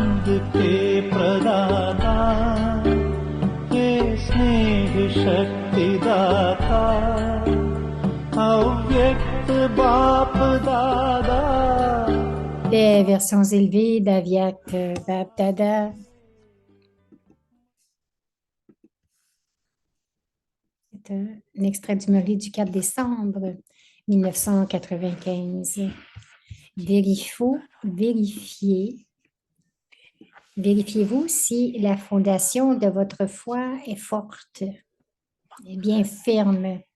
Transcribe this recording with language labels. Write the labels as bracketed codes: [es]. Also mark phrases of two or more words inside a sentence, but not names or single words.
[hi] के प्रदाता, हे स्नेह शक्ति दाता, अव्यक्त बाप दादा. [fr] Les versions élevées d'Avyakt Bap Dada. C'est un extrait du Marie du 4 décembre 1995. Vérifiez-vous si la fondation de votre foi est forte, est bien ferme.